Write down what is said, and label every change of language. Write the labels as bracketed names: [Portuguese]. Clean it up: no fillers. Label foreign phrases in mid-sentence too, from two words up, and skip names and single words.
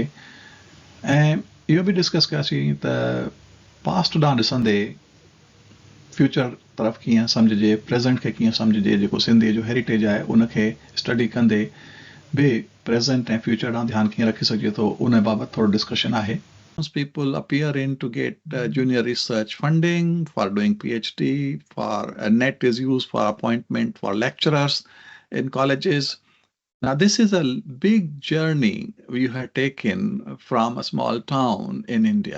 [Sindhi] ऐं इहो बि डिस्कस कयासीं त पास्ट ॾांहुं ॾिसंदे फ्यूचर तरफ़ कीअं सम्झिजे, प्रेज़ेंट खे कीअं सम्झिजे, जेको सिंधीअ जो हेरिटेज आहे उनखे स्टडी कंदे बि प्रेज़ेंट ऐं फ्यूचर ॾांहुं ध्यानु कीअं रखी सघिजे थो, उन बाबति थोरो डिस्कशन आहे। [English] Most people appear in to get junior research funding for doing PhD, for net is used for appointment for lecturers in colleges. Now, this is a big journey you have taken from a small town in India.